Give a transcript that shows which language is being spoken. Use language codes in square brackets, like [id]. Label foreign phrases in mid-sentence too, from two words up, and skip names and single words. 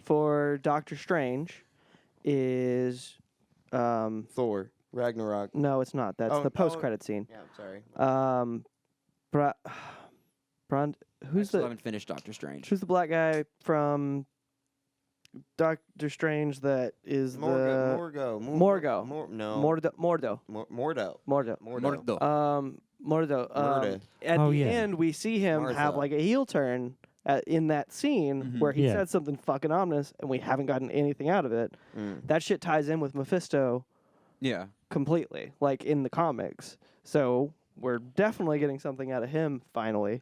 [en] for Doctor Strange is Thor. Ragnarok. no, it's not. That's Oh, the post credit scene. Yeah, I'm sorry. Who's I still the haven't finished Doctor Strange. who's the black guy from Doctor Strange that is Mordo. No. Mordo Mordo. Mordo Mordo. Mordo. Murda. At Oh, the yeah. end, we see him have Martha. like a heel turn in that scene Mhm. where he Yeah. said something fucking ominous, and we haven't gotten anything out of it. Mm. That shit ties in with Mephisto Yeah. completely, like in the comics. So we're definitely getting something out of him finally.